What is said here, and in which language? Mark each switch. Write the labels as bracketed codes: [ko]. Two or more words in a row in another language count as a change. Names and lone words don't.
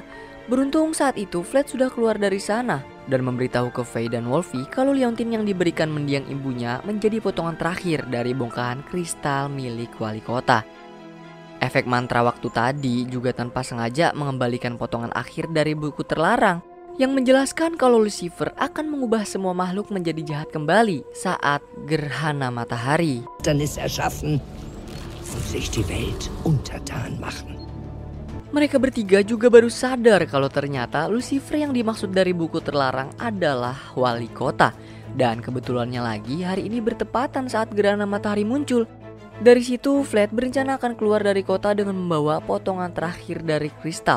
[id] Beruntung saat itu Flat sudah keluar dari sana dan memberitahu ke Faye dan Wolfie kalau liontin yang diberikan mendiang ibunya menjadi potongan terakhir dari bongkahan kristal milik wali kota. Efek mantra waktu tadi juga tanpa sengaja mengembalikan potongan akhir dari buku terlarang yang menjelaskan kalau Lucifer akan mengubah semua makhluk menjadi jahat kembali saat gerhana matahari. [de] Erschaffen und sich die Welt untertan machen. [id] Mereka bertiga juga baru sadar kalau ternyata Lucifer yang dimaksud dari buku terlarang adalah wali kota. Dan kebetulannya lagi hari ini bertepatan saat gerhana matahari muncul. Dari situ Vlad berencana akan keluar dari kota dengan membawa potongan terakhir dari kristal.